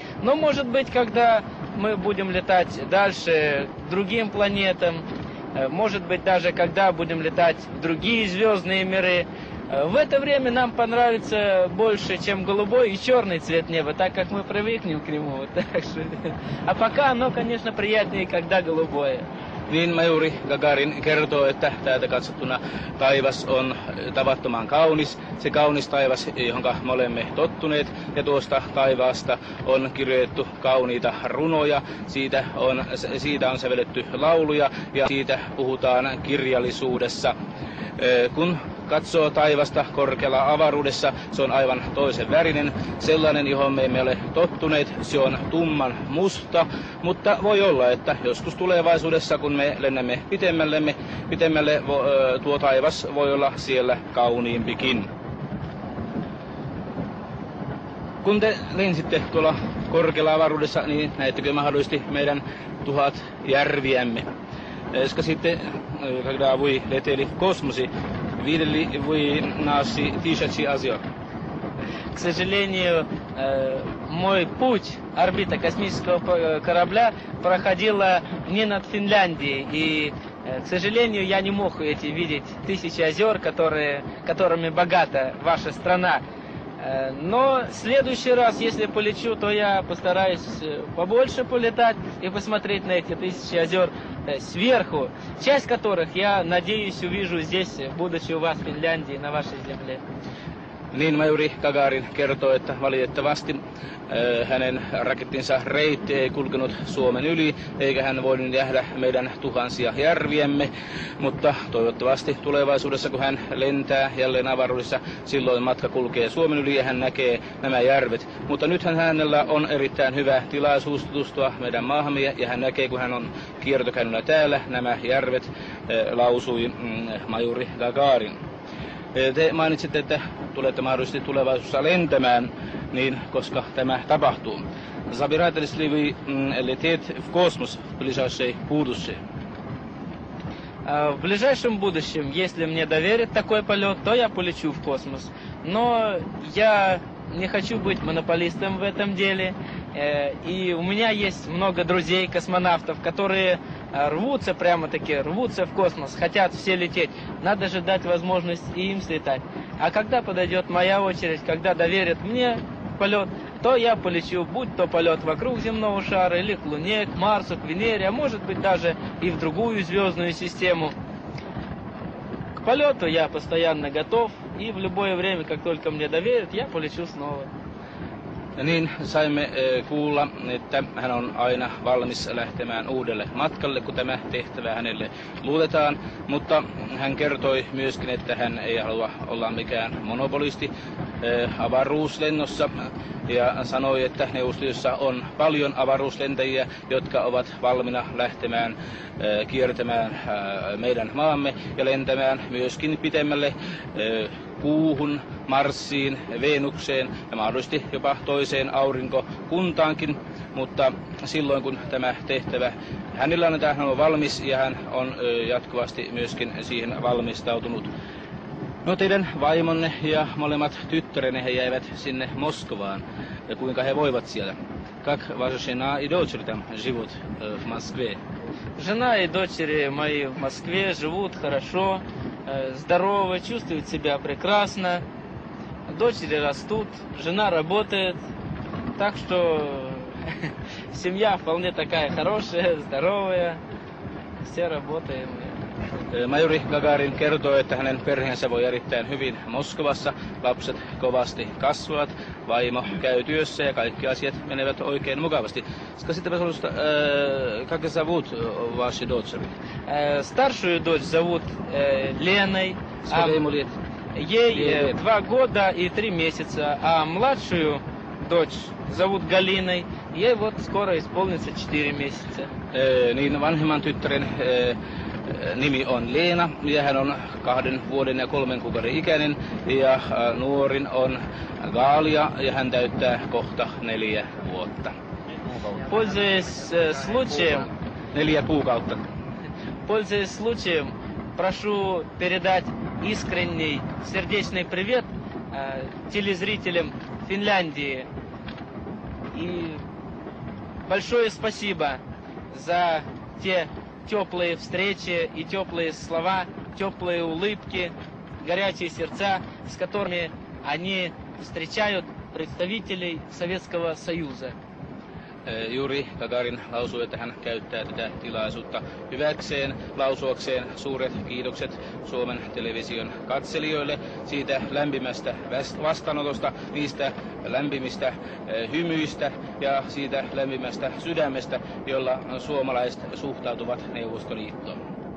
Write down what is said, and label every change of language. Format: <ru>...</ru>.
<ru>Но, может быть, когда мы будем летать дальше к другим планетам, может быть, даже когда будем летать в другие звездные миры, в это время нам понравится больше, чем голубой и черный цвет неба, так как мы привыкнем к нему. А пока оно, конечно, приятнее, когда голубое.</ru> <fi>Niin Majuri Gagarin kertoo, että täältä katsottuna taivas on tavattoman kaunis. Se kaunis taivas, johon me olemme tottuneet, ja tuosta taivaasta on kirjoitettu kauniita runoja. Siitä on sävelletty lauluja ja siitä puhutaan kirjallisuudessa. Kun katsoo taivasta korkealla avaruudessa, se on aivan toisen värinen, sellainen, johon me emme ole tottuneet. Se on tumman musta, mutta voi olla, että joskus tulevaisuudessa, kun me lennämme pitemmälle, tuo taivas voi olla siellä kauniimpikin. Kun te lensitte tuolla korkealla avaruudessa, niin näettekö mahdollisesti meidän 1000 järviämme? Ska sitten,</fi> <ru>когда вы летели в космосе, видели вы наши тысячи озер? К сожалению, мой путь, орбита космического корабля проходила не над Финляндией. И, к сожалению, я не мог видеть тысячи озер, которыми богата ваша страна. Но в следующий раз, если полечу, то я постараюсь побольше полетать и посмотреть на эти тысячи озер сверху, часть которых, я надеюсь, увижу здесь, будучи у вас в Финляндии, на вашей земле.</ru> <fi>Niin majuri Gagarin kertoo, että valitettavasti hänen rakettinsa reitti ei kulkenut Suomen yli, eikä hän voinut nähdä meidän tuhansia järviämme, mutta toivottavasti tulevaisuudessa, kun hän lentää jälleen avaruudessa, silloin matka kulkee Suomen yli ja hän näkee nämä järvet. Mutta nythän hänellä on erittäin hyvä tilaisuus tutustua meidän maahamme ja hän näkee, kun hän on kiertokäynnillä täällä, nämä järvet, lausui majuri Gagarin. Te mainitsitte, että tulette mahdollisesti tulevaisuudessa lentämään, niin koska tämä tapahtuu.</fi> <ru>Собираетесь ли вы лететь в космос в ближайшей будущее? В ближайшем будущем, если мне доверят такой полет, то я полечу в космос. Но я не хочу быть монополистом в этом деле. И у меня есть много друзей, космонавтов, которые рвутся, прямо-таки рвутся в космос, хотят все лететь. Надо же дать возможность и им слетать. А когда подойдет моя очередь, когда доверят мне полет, то я полечу, будь то полет вокруг земного шара, или к Луне, к Марсу, к Венере, а может быть даже и в другую звездную систему. К полету я постоянно готов, и в любое время, как только мне доверят, я полечу снова.</ru> <fi>Niin saimme kuulla, että hän on aina valmis lähtemään uudelle matkalle, kun tämä tehtävä hänelle luotetaan, mutta hän kertoi myöskin, että hän ei halua olla mikään monopolisti avaruuslennossa ja sanoi, että Neuvostoliitossa on paljon avaruuslentäjiä, jotka ovat valmiina lähtemään kiertämään meidän maamme ja lentämään myöskin pitemmälle Kuuhun, Marsiin, Venukseen ja mahdollisesti jopa toiseen aurinkokuntaankin, mutta silloin kun tämä tehtävä hänellä annetaan, hän on valmis ja hän on jatkuvasti myöskin siihen valmistautunut. No teidän vaimonne ja molemmat tyttärenne he jäivät sinne Moskovaan. Ja kuinka he voivat siellä?</fi> <ru>Как ваша жена и дочери там живут в Москве? Жена и дочери мои в Москве живут хорошо, здоровы, чувствуют себя прекрасно. Дочери растут, жена работает. Так что семья вполне такая хорошая, здоровая. Все работаем.</ru> <fi>Majuri Gagarin kertoo, että hänen perheensä voi erittäin hyvin Moskovassa. Lapset kovasti kasvavat, vaimo käy työssä ja kaikki asiat menevät oikein mukavasti.</fi> <ru>Скажите, пожалуйста, как зовут ваши дочери? Старшую дочь зовут Леной. Сколько ему лет? Ей 2 года и 3 месяца. А младшую дочь зовут Галиной. Ей вот скоро исполнится 4 месяца.</ru> <fi>Niin vanhemman tyttären nimi on Leena ja hän on 2 vuoden ja 3 kuukauden ikäinen ja nuorin on Gaalia ja hän täyttää kohta 4 vuotta.</fi> <ru>Пользуясь случаем,</ru> <fi>4 kuukautta.</fi> <ru>Пользуясь случаем, прошу передать искренний сердечный привет телезрителям Финляндии. И большое спасибо за те теплые встречи и теплые слова, теплые улыбки, горячие сердца, с которыми они встречают представителей Советского Союза.</ru> <fi>Juri Gagarin lausui, että hän käyttää tätä tilaisuutta hyväkseen, lausuakseen suuret kiitokset Suomen television katselijoille siitä lämpimästä vastaanotosta, niistä lämpimistä hymyistä ja siitä lämpimästä sydämestä, jolla suomalaiset suhtautuvat Neuvostoliittoon.</fi>